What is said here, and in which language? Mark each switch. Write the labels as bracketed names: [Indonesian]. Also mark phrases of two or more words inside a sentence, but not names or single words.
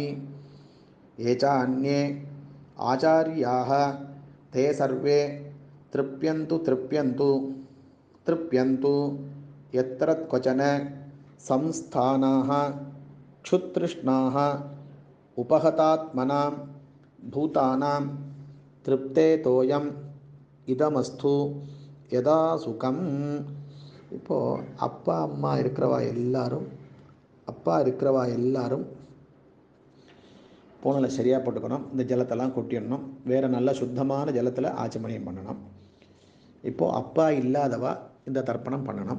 [Sanskrit] ये च अन्ये आचार्याः ते सर्वे तृप्यन्तु तृप्यन्तु तृप्यन्तु। यत्र क्वचन संस्थानाः क्षुतृष्णाः उपहतात्मनां भूतानां तृप्ते तोयम् इदमस्तु यथा सुखम्. [Tamil] இப்போது அப்பா இருக்கிறவா எல்லாரும் பூனலை சரியாக போட்டுக்கணும். இந்த ஜலத்தெல்லாம் கொட்டிடணும். வேறு நல்ல சுத்தமான ஜலத்தில் ஆச்சமணியம் பண்ணணும். இப்போது அப்பா இல்லாதவா இந்த தர்ப்பணம் பண்ணணும்.